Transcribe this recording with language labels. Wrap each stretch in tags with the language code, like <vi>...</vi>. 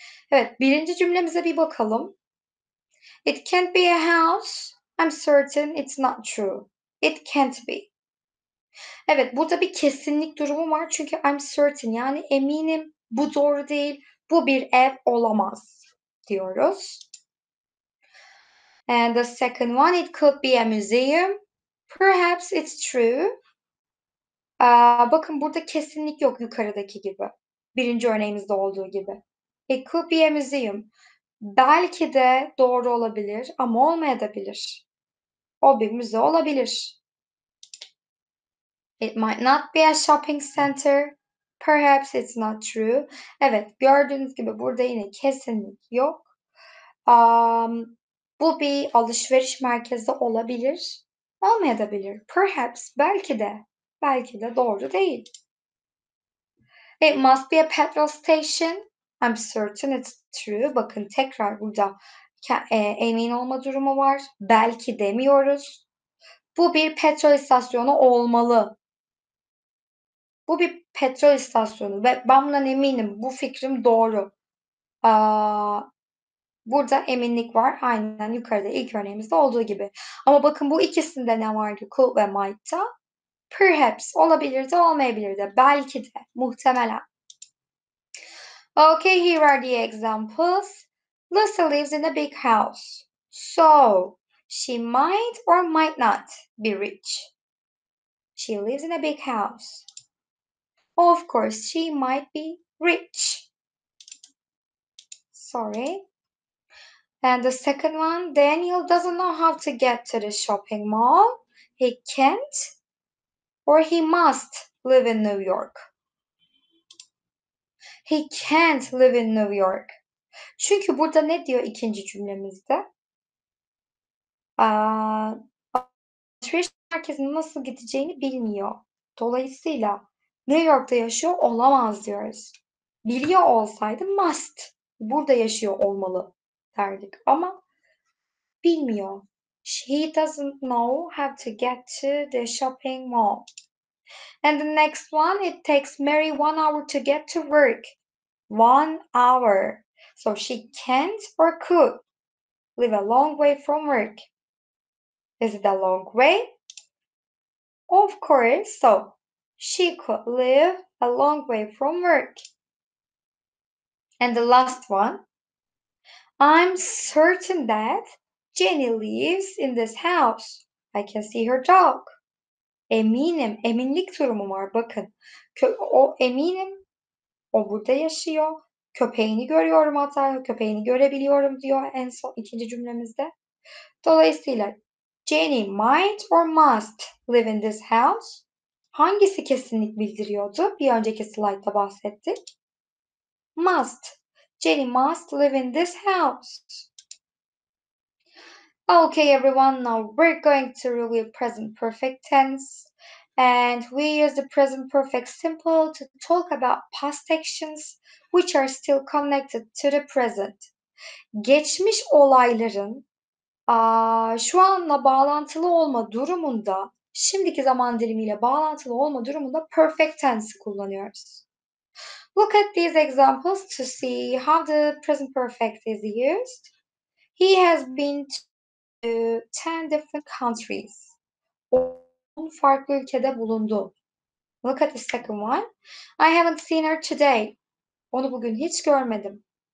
<tr>Evet, birinci cümlemize bir bakalım.</tr> <en>It can't be a house. I'm certain it's not true. It can't be.</en> <tr>Evet, burada bir kesinlik durumu var çünkü I'm certain yani eminim bu doğru değil, bu bir ev olamaz diyoruz.</tr> <en>And the second one, it could be a museum. Perhaps it's true.</en> <tr>Bakın burada kesinlik yok yukarıdaki gibi. Birinci örneğimizde olduğu gibi.</tr> <en>It could be a museum.</en> <tr>Belki de doğru olabilir ama olmayabilir. O bir müze olabilir.</tr> <en>It might not be a shopping center. Perhaps it's not true.</en> <tr>Evet, gördüğünüz gibi burada yine kesinlik yok. Bu bir alışveriş merkezi olabilir, olmayabilir. Perhaps, belki de doğru değil.</tr> <en>It must be a petrol station. I'm certain it's true.</en> <tr>Bakın tekrar burada emin olma durumu var. Belki demiyoruz. Bu bir petrol istasyonu olmalı. Bu bir petrol istasyonu ve ben bundan eminim. Bu fikrim doğru. Burada eminlik var. Aynen yukarıda ilk örneğimizde olduğu gibi. Ama bakın bu ikisinde ne vardı? Could ve might'ta. Perhaps olabilir de olmayabilir de. Belki de. Muhtemelen.</tr> <en>Okay, here are the examples. Lucy lives in a big house. So, she might or might not be rich. She lives in a big house. Of course, she might be rich. Sorry. And the second one, Daniel doesn't know how to get to the shopping mall. He can't or he must live in New York. He can't live in New York.</en> <tr>Çünkü burada ne diyor ikinci cümlemizde? Alışveriş merkezine nasıl gideceğini bilmiyor. Dolayısıyla New York'ta yaşıyor olamaz diyoruz. Biliyor olsaydı must. Burada yaşıyor olmalı derdik ama bilmiyor.</tr> <en>He doesn't know how to get to the shopping mall. And the next one, it takes Mary 1 hour to get to work. 1 hour. So she can't or could live a long way from work. Is it a long way? Of course. So she could live a long way from work. And the last one, I'm certain that Jenny lives in this house. I can see her dog.</en> <tr>Eminim, eminlik durumu var bakın. O eminim, o burada yaşıyor. Köpeğini görüyorum hatta, köpeğini görebiliyorum diyor en son ikinci cümlemizde.</tr> <en>Dolayısıyla Jenny might or must live in this house.</en> <tr>Hangisi kesinlik bildiriyordu? Bir önceki slaytta bahsettik.</tr> <en>Must. Jenny must live in this house. Okay, everyone, now we're going to review present perfect tense. And we use the present perfect simple to talk about past actions which are still connected to the present.</en> <tr>Geçmiş olayların şu anla bağlantılı olma durumunda, şimdiki zaman dilimiyle bağlantılı olma durumunda perfect tense'i kullanıyoruz.</tr> <en>Look at these examples to see how the present perfect is used. He has been to 10 different countries.</en> <tr>10 farklı ülkede bulundu.</tr> <en>Look at the second one. I haven't seen her today.</en> <tr>Onu bugün hiç görmedim.</tr>